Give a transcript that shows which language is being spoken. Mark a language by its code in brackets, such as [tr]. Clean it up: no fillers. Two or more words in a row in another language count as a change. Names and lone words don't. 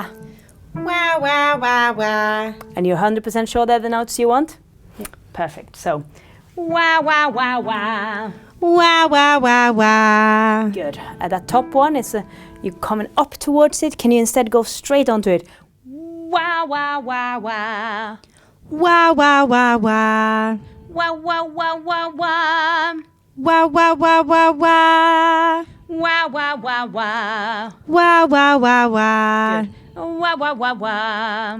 [en] Wah wah wah wah. And you're 100% sure they're the notes you want? Yeah. Perfect. So wah wah wah wah. Wah wah wah wah. Good. That top one is you're coming up towards it. Can you instead go straight onto it? Wah wah wah wah. Wah wah wah wah. Wah wah wah wah wah. Wah wah wah wah wah. Wah wah wah wah. Wah wah wah wah. Good. Wah wah wah wah.